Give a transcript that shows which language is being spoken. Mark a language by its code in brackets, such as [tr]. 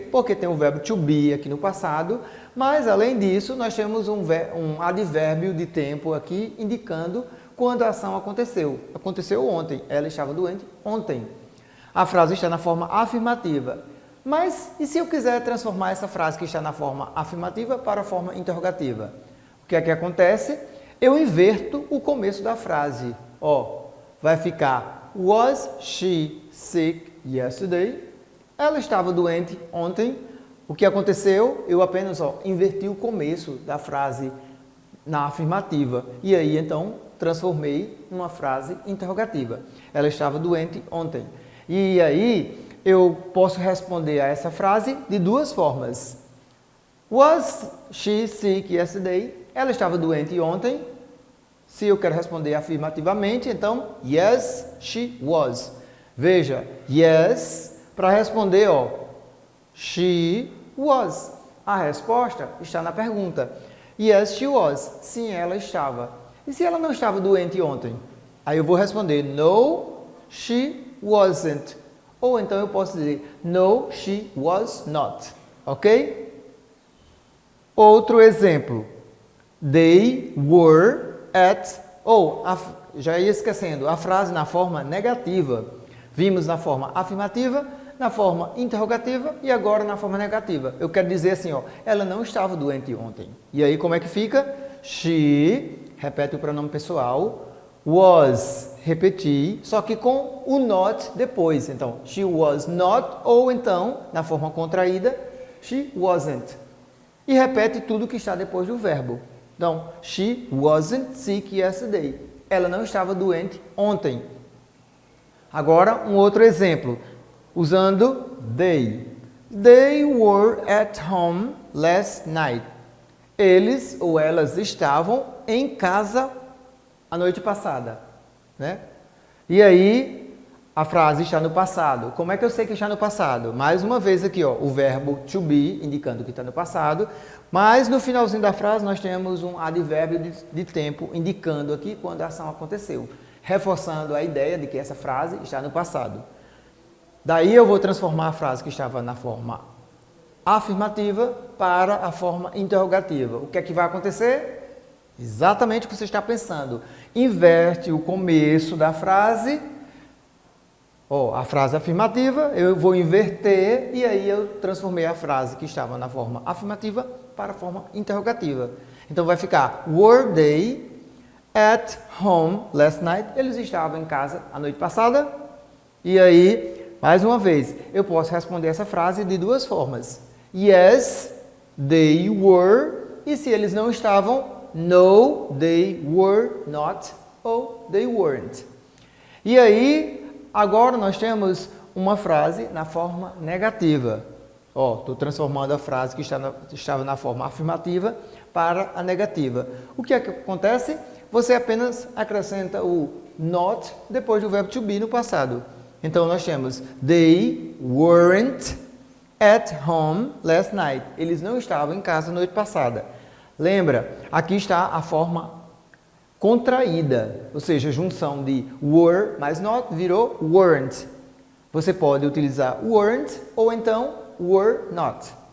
[pt] Porque tem o verbo to be aqui no passado, mas além disso, nós temos um advérbio de tempo aqui, indicando quando a ação aconteceu. Aconteceu ontem. Ela estava doente ontem. A frase está na forma afirmativa. Mas, e se eu quiser transformar essa frase que está na forma afirmativa para a forma interrogativa? O que é que acontece? Eu inverto o começo da frase. Vai ficar [en] was she sick yesterday? [pt] Ela estava doente ontem. O que aconteceu? Eu apenas inverti o começo da frase na afirmativa. E aí, então, transformei numa frase interrogativa. Ela estava doente ontem. E aí, eu posso responder a essa frase de duas formas. [en] Was she sick yesterday? [pt] Ela estava doente ontem. Se eu quero responder afirmativamente, então, [en] yes, she was. [pt] Veja, yes, para responder, [en] she was. [pt] A resposta está na pergunta. [en] Yes, she was. [pt] Sim, ela estava. E se ela não estava doente ontem? Aí eu vou responder, [en] no, she wasn't. [pt] Ou então eu posso dizer, [en] no, she was not. [pt] Ok? Outro exemplo. [en] They were at... [pt] já ia esquecendo, a frase na forma negativa. Vimos na forma afirmativa, na forma interrogativa e agora na forma negativa. Eu quero dizer assim, ó, ela não estava doente ontem. E aí como é que fica? She, repete o pronome pessoal, was, repeti, só que com o not depois. Então, [en] she was not, [pt] ou então, na forma contraída, [en] she wasn't. [pt] E repete tudo que está depois do verbo. [en] Então, she wasn't sick yesterday. [pt] Ela não estava doente ontem. Agora, um outro exemplo, usando they. [en] They were at home last night. [pt] Eles ou elas estavam em casa a noite passada, né? E aí, a frase está no passado. Como é que eu sei que está no passado? Mais uma vez aqui, ó, o verbo to be, indicando que está no passado, mas no finalzinho da frase nós temos um advérbio de tempo, indicando aqui quando a ação aconteceu, reforçando a ideia de que essa frase está no passado. Daí eu vou transformar a frase que estava na forma afirmativa para a forma interrogativa. O que é que vai acontecer? Exatamente o que você está pensando. Inverte o começo da frase, a frase afirmativa, eu vou inverter e aí eu transformei a frase que estava na forma afirmativa para a forma interrogativa. Então vai ficar, [en] were they at home last night? [pt] Eles estavam em casa a noite passada. E aí, mais uma vez, eu posso responder essa frase de duas formas. [en] Yes, they were. [pt] E se eles não estavam, [en] no, they were not, [pt] ou [en] they weren't. [pt] E aí, agora nós temos uma frase na forma negativa. Estou transformando a frase que estava na forma afirmativa para a negativa. O que é que acontece? Você apenas acrescenta o not depois do verbo to be no passado. Então, nós temos [en] they weren't at home last night. [pt] Eles não estavam em casa na noite passada. Lembra, aqui está a forma contraída, ou seja, junção de were mais not virou weren't. Você pode utilizar weren't ou então were not.